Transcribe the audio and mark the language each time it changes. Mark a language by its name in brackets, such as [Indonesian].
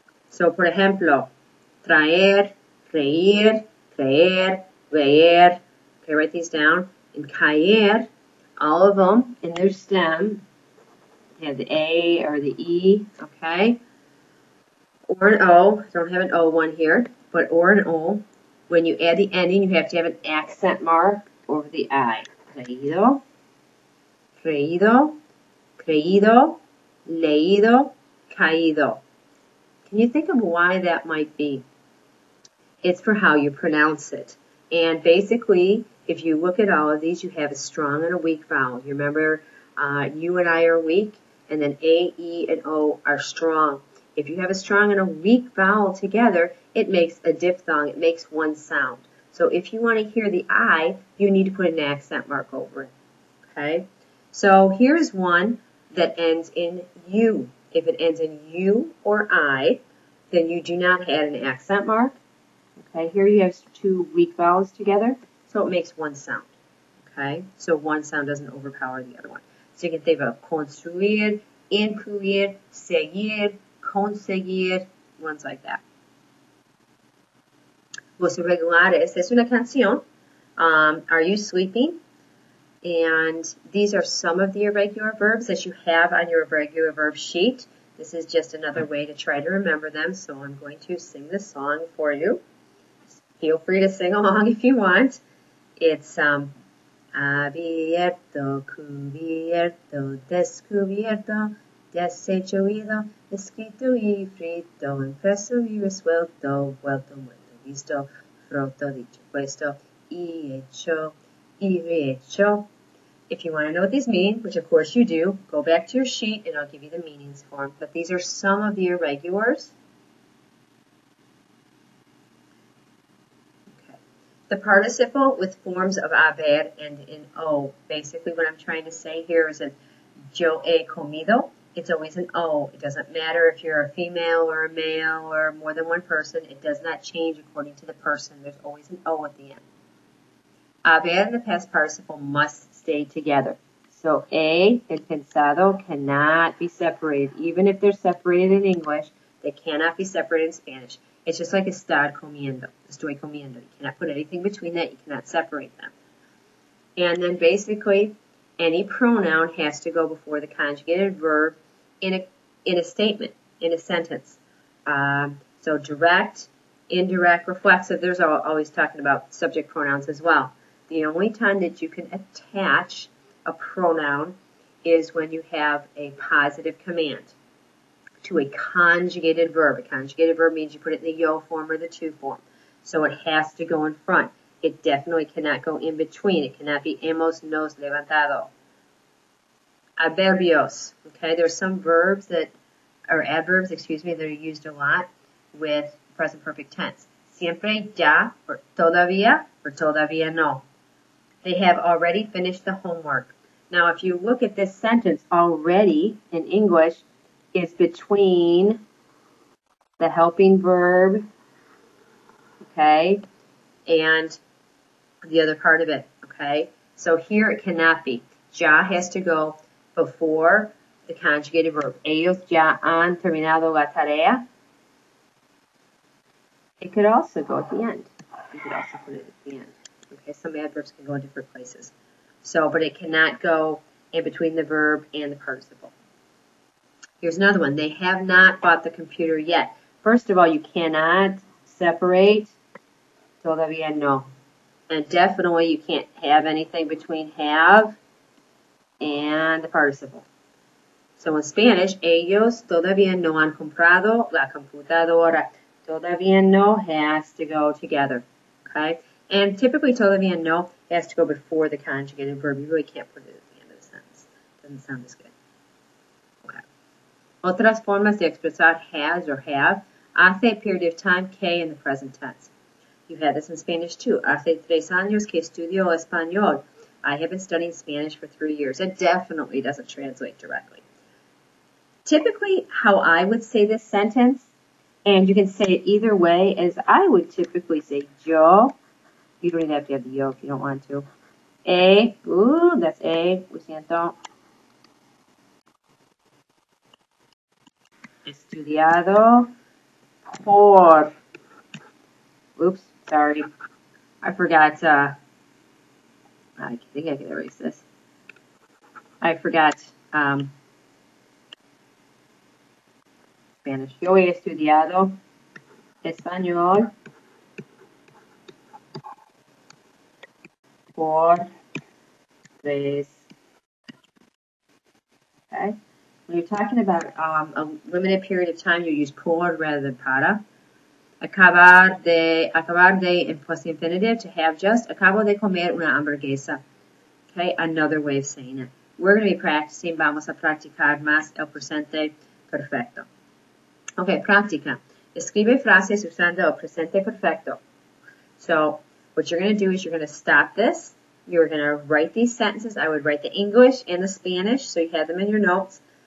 [Spanish] So, por ejemplo, traer, reír, creer, ver. [English] Okay, write these down. And caer, all of them in their stem have the A or the E, okay? Or an O. Don't have an O one here, but or an O. When you add the ending, you have to have an accent mark over the I. [Spanish] Creído, creído, creído, leído, caído. [English] Can you think of why that might be? It's for how you pronounce it. And basically, if you look at all of these, you have a strong and a weak vowel. You remember U and I are weak, and then A, E, and O are strong. If you have a strong and a weak vowel together, it makes a diphthong. It makes one sound. So if you want to hear the I, you need to put an accent mark over it. Okay? So here's one that ends in U. If it ends in U or I, then you do not add an accent mark. Okay, here you have two weak vowels together, so it makes one sound. Okay, so one sound doesn't overpower the other one. So you can think of construir, incluir, seguir, conseguir, ones like that. [Spanish] Los irregulares es una canción. [English] Are you sleeping? And these are some of the irregular verbs that you have on your irregular verb sheet. This is just another way to try to remember them, so I'm going to sing this song for you. Feel free to sing along if you want. [Spanish] It's abierto, cubierto, descubierto, deshecho, oído, escrito y frito, impreso y resuelto, vuelto, muerto, visto, roto, dicho, puesto, y hecho, y rehecho. [English] If you want to know what these mean, which of course you do, go back to your sheet and I'll give you the meanings for them. But these are some of the irregulars. Okay. The participle with forms of haber and in O. Basically what I'm trying to say here is that [Spanish] yo he comido. [English] It's always an O. It doesn't matter if you're a female or a male or more than one person. It does not change according to the person. There's always an O at the end. Haber and the past participle must stay together. So A and pensado cannot be separated. Even if they're separated in English, they cannot be separated in Spanish. It's just like [Spanish] estar comiendo, estoy comiendo. [English] You cannot put anything between that. You cannot separate them. And then basically, any pronoun has to go before the conjugated verb in a statement, in a sentence. So direct, indirect, reflexive. There's always talking about subject pronouns as well. The only time that you can attach a pronoun is when you have a positive command to a conjugated verb. A conjugated verb means you put it in the yo form or the to form. So it has to go in front. It definitely cannot go in between. It cannot be [Spanish] hemos nos levantado. Adverbios. [English] Okay, there are some verbs that, or adverbs, excuse me, that are used a lot with present perfect tense. [Spanish] Siempre ya, or todavía no. [English] They have already finished the homework. Now, if you look at this sentence, already in English is between the helping verb, okay, and the other part of it, okay? So here it cannot be. Ya has to go before the conjugated verb. [Spanish] Ellos ya han terminado la tarea. [English] It could also go at the end. You could also put it at the end. Okay, some adverbs can go in different places. So, but it cannot go in between the verb and the participle. Here's another one. They have not bought the computer yet. First of all, you cannot separate todavía no. And definitely you can't have anything between have and the participle. So in Spanish, [Spanish] ellos todavía no han comprado la computadora. [English] Todavía no has to go together. Okay? And typically todavía no has to go before the conjugated verb. You really can't put it at the end of the sentence. Doesn't sound as good. Okay. [Spanish] Otras formas de expresar [English] has or have. Hace a period of time, que in the present tense. You had this in Spanish too. [Spanish] Hace 3 años que estudio español. [English] I have been studying Spanish for 3 years. It definitely doesn't translate directly. Typically, how I would say this sentence, and you can say it either way, is I would typically say yo. You don't even have to have the yo if you don't want to. That's [Spanish] lo siento. Estudiado por. Oops, sorry. [English] I forgot, I think I can erase this. I forgot, Spanish. [Spanish] Yo he estudiado español por 3. [English] Okay? When you're talking about a limited period of time, you use por rather than para. Acabar de in plus infinitive, to have just. [Spanish] Acabo de comer una hamburguesa. [English] Okay, another way of saying it. We're going to be practicing, [Spanish] vamos a practicar más el presente perfecto. [English] Okay, práctica. [Spanish] Escribe frases usando el presente perfecto. [English] So, what you're going to do is you're going to stop this, You're going to write these sentences. I would write the English and the Spanish, so you have them in your notes.